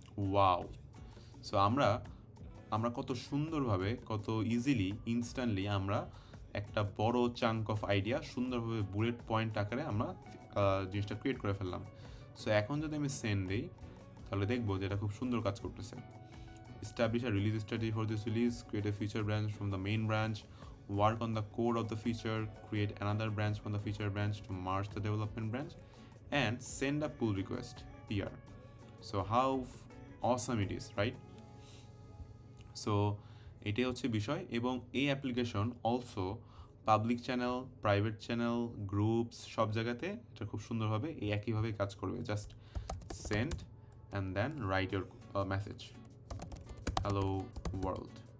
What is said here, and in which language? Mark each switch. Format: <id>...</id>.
<bn>Wow, so আমরা কত সুন্দরভাবে, কত ইজিলি, ইনস্ট্যান্টলি আমরা একটা বড় চাঙ্ক অফ আইডিয়া সুন্দরভাবে বুলেট পয়েন্ট আকারে আমরা জিনিসটা ক্রিয়েট করে ফেললাম। সো এখন যদি আমি সেন্ড দিই তাহলে দেখবো যে এটা খুব সুন্দর কাজ করতেছে।</bn> <en>Establish a release strategy for this release, create a feature branch from the main branch, work on the code of the feature, create another branch from the feature branch to merge the development branch, and send a pull request PR. So how awesome it is, right?</en> <bn>So এটাই হচ্ছে বিষয়। এবং এই application also public channel, private channel, groups সব জায়গাতে এটা খুব সুন্দরভাবে এই একইভাবে কাজ করবে।</bn> <en>Just send and then write your message, hello world.</en>